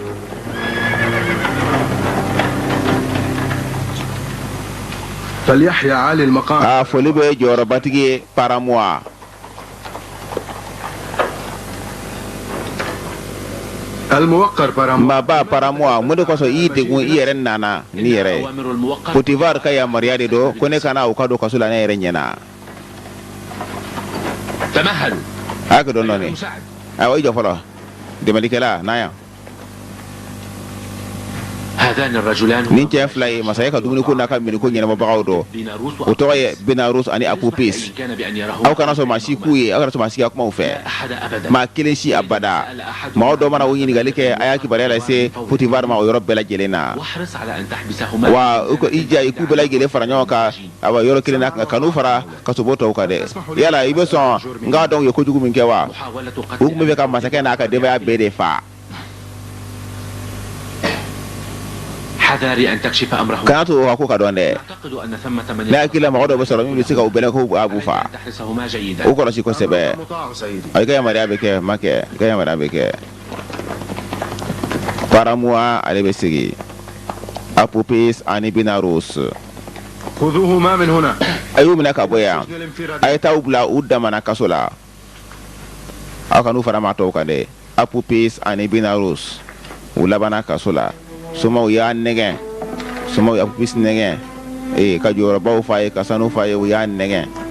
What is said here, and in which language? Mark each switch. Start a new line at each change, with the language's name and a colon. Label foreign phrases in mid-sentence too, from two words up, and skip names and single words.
Arabic: فليحيى عالي المقام
Bambara: foli bɛ jɔyɔrɔbatigi ye paramoa
Arabic: الموقر
Bambara: maba paramoa mun de kosɔn i degun i yɛrɛ nana ni yɛrɛ ye Potifar ka yamaruya de don ko ne kana u ka don kaso la ne yɛrɛ ɲɛna
Arabic: تمهلوا
Bambara: a ka dɔn dɔɔni ayiwa i jɔ fɔlɔ dɛmɛlikɛla na yan
Arabic: هذان الرجلان
Bambara: nin cɛ fila ye masakɛ ka dumuni ko n'a ka miniko ɲɛnabɔbagaw dɔ o tɔgɔ ye Binarus ani Apupis aw kana sɔn maa si k'u ye aw kana sɔn maa si ka kumaw fɛ maa kelen si abada mɔgɔ dɔ mana o ɲininkali kɛ a y'a kibaruya lase Potifar ma o yɔrɔ bɛɛ lajɛlen na wa i ja i k'u bɛɛ lajɛlen fara ɲɔgɔn kan awa yɔrɔ kelen na kan'u fara kasobo tɔw kan dɛ yala i bɛ sɔn n k'a dɔn u ye kojugu min kɛ wa u tun bɛ fɛ ka masakɛ n'a ka denbaya bɛɛ de fa
Arabic: حذاري أن تكشف أمره
Bambara: kana to o ka ko ka dɔn dɛ
Arabic: أعتقد أن ثمة من
Bambara: ne hakili la mɔgɔ dɔ bɛ sɔrɔ min bɛ se ka u bɛlɛn ko a b'u fa
Arabic: تحرسهما جيدا
Bambara: o kɔlɔsi kosɛbɛ
Arabic: مطاع سيدي
Bambara: i ka yamaruya bɛ kɛ ma kɛ i ka yamaruya bɛ kɛ paramoa ale bɛ sigi Apupis ani Binarus
Arabic: خذوهما من هنا
Bambara: a y'u minɛ ka bɔ yan a ye taa u bila u damana kaso la aw ka n'u fara maa tɔw kan dɛ Apupis ani Binarus u labana kaso la somaw y'a nɛgɛn somaw ye Apupis nɛgɛn ka jɔyɔrɔbaw f'a ye ka sanu f'a ye u y'a nɛgɛn